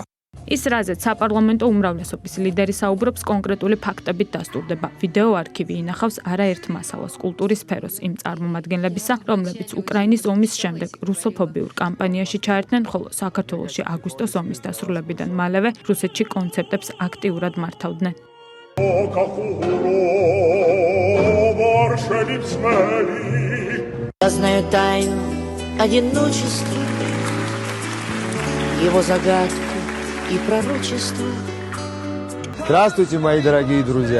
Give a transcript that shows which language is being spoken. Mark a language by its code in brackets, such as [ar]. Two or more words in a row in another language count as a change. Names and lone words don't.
[ka] ის რაზეც საპარლამენტო უმრავლესობის ლიდერი საუბრობს კონკრეტული ფაქტებით დასტურდება. ვიდეო არქივი ინახავს არაერთ მასალას კულტურის სფეროს იმ წარმომადგენლებისა, რომლებიც უკრაინის ომის შემდეგ რუსოფობიურ კამპანიაში ჩაერთნენ, ხოლო საქართველოში აგვისტოს ომის დასრულებიდან მალევე რუსეთში კონცერტებს აქტიურად მართავდნენ. [ru] Я знаю тайну одиночества, его загадку и пророчество. Здравствуйте, мои дорогие друзья!